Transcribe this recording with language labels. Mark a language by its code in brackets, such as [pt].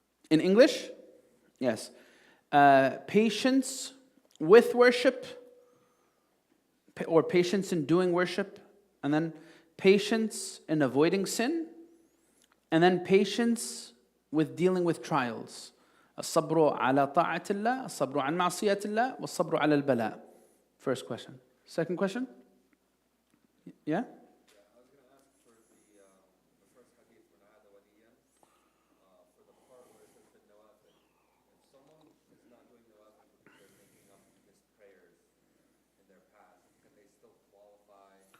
[en] In English? Yes. Patience with worship, or patience in doing worship, and then patience in avoiding sin, and then patience with dealing with trials. [ar] الصبر على طاعة الله، الصبر عن معصية الله، والصبر على البلاء. [en] First question. Second question? Yeah? I was going to ask for the first hadith, [ar] من عاد وليا, [en] for the part where it says the nawafil. If someone is not doing nawafil because they're thinking of missed prayers in their past, can they still qualify?